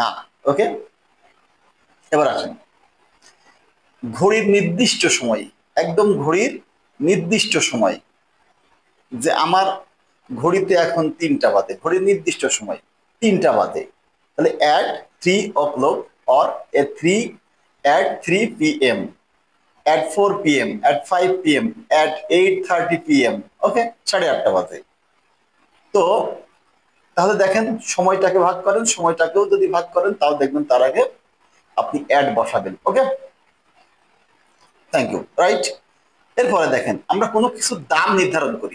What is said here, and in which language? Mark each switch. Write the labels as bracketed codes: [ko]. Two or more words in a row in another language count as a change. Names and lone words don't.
[bn] ওকে, এবার আসেন ঘড়ির নির্দিষ্ট সময়, একদম ঘড়ির নির্দিষ্ট সময়, যে আমার ঘড়িতে এখন 3টা বাজে, ঘড়ির নির্দিষ্ট সময় 3টা বাজে, তাহলে [en] at 3 o'clock or at 3 p.m, at 4 p.m, at 5 p.m, at 8:30 p.m. [bn] ওকে, 8:30 বাজে। তো তাহলে দেখেন সময়টাকে ভাগ করেন, সময়টাকেও যদি ভাগ করেন তাও দেখবেন তার আগে আপনি অ্যাড বসাবেন। [en] Okay, thank you. [bn] রাইট, এরপরে দেখেন আমরা কোনো কিছু দাম নির্ধারণ করি।